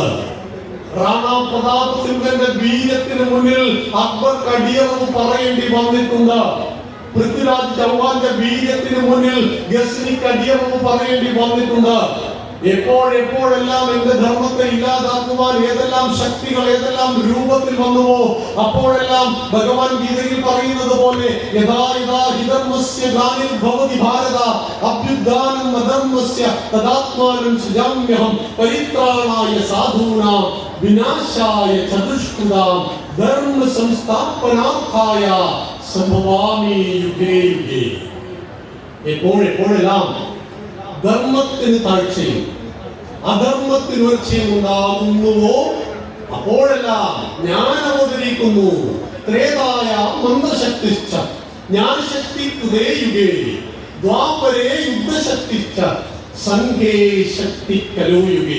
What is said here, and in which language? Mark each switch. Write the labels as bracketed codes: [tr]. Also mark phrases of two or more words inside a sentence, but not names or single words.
[ml] റാണാ പ്രതാപ് സിംഗന്റെ വീരത്തിന് മുന്നിൽ അക്ബർക്ക് അടിയറവ് പറയേണ്ടി വന്നിട്ടുണ്ട്. പൃഥ്വിരാജ് ചൗഹാന്റെ വീരത്തിന് മുന്നിൽ ഗസ്നിക്ക് അടിയറവ് പറയേണ്ടി വന്നിട്ടുണ്ട്. എപ്പോഴെല്ലാം എന്റെ ധർമ്മത്തെ ഇല്ലാതാക്കുവാൻ ഏതെല്ലാം ശക്തികൾ ഏതെല്ലാം രൂപത്തിൽ വന്നുവോ അപ്പോഴെല്ലാം ഭഗവാൻ ഗീതയിൽ പറയുന്നത് പോലെ [sa] യഥാ യഥാ ഹിധർമ്മസ്യ ഗ്ലാനിർഭവതി ഭാരത അഭ്യുത്ഥാനം അധർമ്മസ്യ തദാത്മാനം സൃജാമ്യഹം പരിത്രാണായ സാധൂനാം വിനാശായ ചതുഷ്കൃതാം ധർമ്മ സംസ്ഥാപനാർത്ഥായ സംഭവാമി യുഗേ യുഗേ. [ml] എപ്പോഴെല്ലാം ധർമ്മത്തിന് താഴ്ചയും അധർമ്മത്തിന് ഉയർച്ചയും ഉണ്ടാകുന്നുവോ അപ്പോഴെല്ലാം ഞാൻ അവതരിക്കുന്നു. [sa] ത്രേതായ മന്ദശക്തിശ്ച ജ്ഞാനശക്തികൃതേ യുഗേ ദ്വാപരേ യുദ്ധശക്തിശ്ച സംഘേ ശക്തി കലോ യുഗേ.